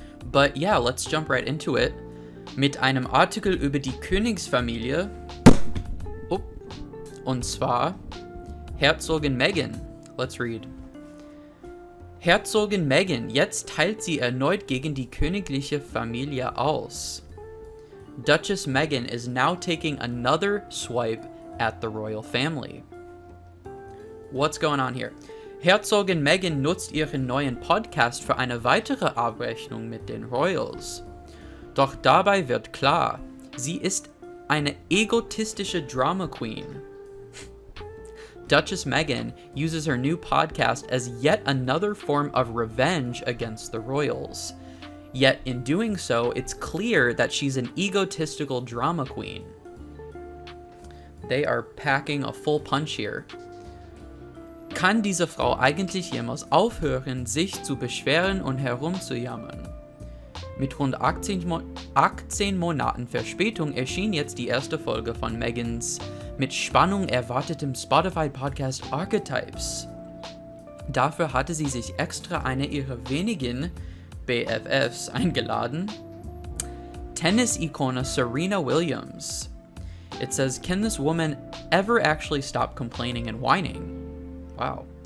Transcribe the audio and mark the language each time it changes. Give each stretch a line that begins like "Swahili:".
English: But yeah, let's jump right into it.
German: Mit einem Artikel über die Königsfamilie. Oh, und zwar Herzogin Meghan.
English: Let's read.
German: Herzogin Meghan, jetzt teilt sie erneut gegen die königliche Familie aus.
English: Duchess Meghan is now taking another swipe at the royal family. What's going on here?
German: Herzogin Meghan nutzt ihren neuen Podcast für eine weitere Abrechnung mit den Royals. Doch dabei wird klar, sie ist eine egotistische Drama Queen.
English: Duchess Meghan uses her new podcast as yet another form of revenge against the royals. Yet in doing so, it's clear that she's an egotistical drama queen. They are packing a full punch here.
German: Kann diese Frau eigentlich jemals aufhören, sich zu beschweren und herumzujammern? Mit rund 18 Monaten Verspätung erschien jetzt die erste Folge von Meghan's mit Spannung erwartetem Spotify-Podcast Archetypes. Dafür hatte sie sich extra eine ihrer wenigen BFFs eingeladen. Tennis-Ikone Serena Williams.
English: It says, can this woman ever actually stop complaining and whining? Wow.